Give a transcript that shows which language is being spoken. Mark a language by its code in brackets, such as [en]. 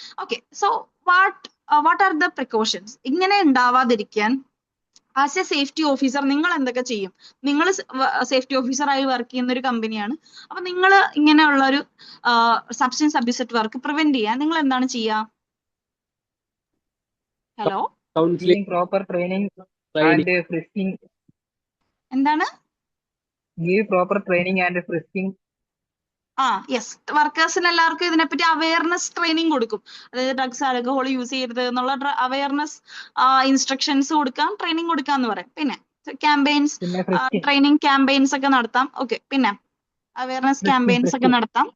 [en] Okay, so what are the precautions? [ml] ഇങ്ങനെ ഉണ്ടാവാതിരിക്കാൻ [en] as a safety officer [ml] നിങ്ങൾ എന്തൊക്കെ ചെയ്യും? നിങ്ങൾ സേഫ്റ്റി ഓഫീസറായി വർക്ക് ചെയ്യുന്ന ഒരു കമ്പനിയാണ്. അപ്പൊ നിങ്ങൾ ഇങ്ങനെയുള്ള ഒരു substance abuse at work prevent ചെയ്യാൻ നിങ്ങൾ എന്താണ് ചെയ്യുക? [en] Hello, counselling, Giving proper training and frisking. [ml] എന്താണ്? [en] Give proper training and frisking. [ml] Yes, വർക്കേഴ്സിന് എല്ലാവർക്കും ഇതിനെപ്പറ്റി അവയർനെസ് ട്രെയിനിങ് കൊടുക്കും. അതായത് ഡ്രഗ്സ് ആൽക്കഹോൾ യൂസ് ചെയ്യരുത് എന്നുള്ള അവയർനെസ് ഇൻസ്ട്രക്ഷൻസ് കൊടുക്കാം, ട്രെയിനിങ് കൊടുക്കാം എന്ന് പറയും. പിന്നെ ക്യാമ്പയിൻസ്, ട്രെയിനിങ് ക്യാമ്പയിൻസ് ഒക്കെ നടത്താം. ഓക്കെ, പിന്നെ അവയർനെസ് ക്യാമ്പയിൻസ് ഒക്കെ നടത്താം.